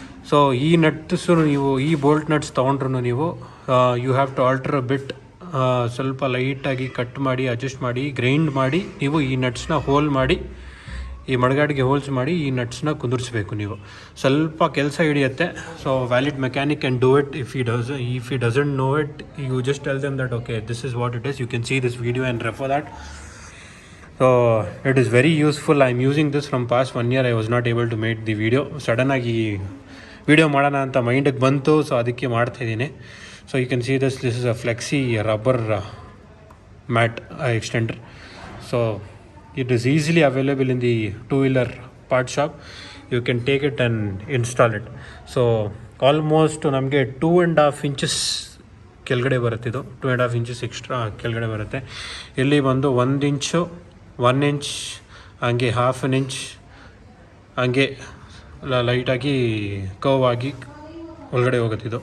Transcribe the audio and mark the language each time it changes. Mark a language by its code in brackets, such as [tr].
[kn] So ಈ nuts ನೀವು ಈ ಬೋಲ್ಟ್ ನಟ್ಸ್ ತೊಗೊಂಡ್ರು ನೀವು [en] You have to alter a bit. [kn] ಸ್ವಲ್ಪ ಲೈಟಾಗಿ ಕಟ್ ಮಾಡಿ, ಅಡ್ಜಸ್ಟ್ ಮಾಡಿ, ಗ್ರೈಂಡ್ ಮಾಡಿ ನೀವು ಈ ನಟ್ಸ್ನ ಹೋಲ್ ಮಾಡಿ, ಈ ಮಡ್ಗಾಡಿಗೆ ಹೋಲ್ಸ್ ಮಾಡಿ ಈ ನಟ್ಸ್ನ ಕುಂದಿರಿಸ್ಬೇಕು ನೀವು. ಸ್ವಲ್ಪ ಕೆಲಸ ಹಿಡಿಯುತ್ತೆ. [en] So valid mechanic can do it. If he doesn't know it, you just tell them that okay, this is what it is. You can see this video and refer that. So it is very useful. I am using this from past 1 year. I was not able to make the video. [kn] ಸಡನ್ನಾಗಿ video ಮಾಡೋಣ ಅಂತ ಮೈಂಡಿಗೆ ಬಂತು, so ಅದಕ್ಕೆ ಮಾಡ್ತಾಯಿದ್ದೀನಿ. [en] So you can see this is a flexi rubber mat extender. So it is easily available in the 2-wheeler part shop. You can take it and install it. [kn] So almost ನಮಗೆ 2.5 inches ಕೆಳಗಡೆ ಬರುತ್ತೆ. ಇದು 2.5 inches extra ಕೆಳಗಡೆ ಬರುತ್ತೆ. ಇಲ್ಲಿ ಬಂದು 1 inch 1 inch ಹಂಗೆ 1/2 inch ಹಂಗೆ ಲೈಟಾಗಿ ಕರ್ವ್ ಆಗಿ ಒಳಗಡೆ ಹೋಗುತ್ತೆ.